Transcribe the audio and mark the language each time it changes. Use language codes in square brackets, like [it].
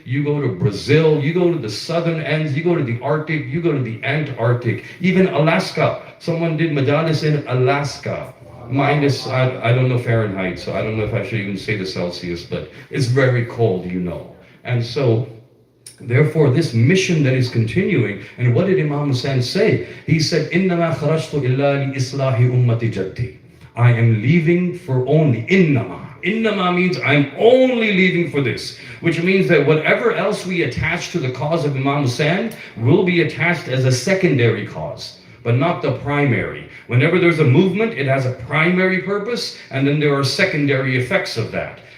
[en] You go to Brazil. You go to the southern ends. You go to the Arctic, you go to the Antarctic, even Alaska. Someone did Majlis in Alaska. Minus, I don't know Fahrenheit, so I don't know if I should even say the Celsius, but it's very cold, you know. And so, therefore, this mission that is continuing, and what did Imam Hussein say? He said, [ar] إِنَّمَا خَرَجْتُ إِلَّا لِإِصْلَاحِ أُمَّةِ جَدِّي. [en] I am leaving for only, إِنَّمَا. Innama means I'm only leaving for this, which means that whatever else we attach to the cause of Imam Hussein will be attached as a secondary cause, but not the primary. Whenever there's a movement, it has a primary purpose, and then there are secondary effects of that.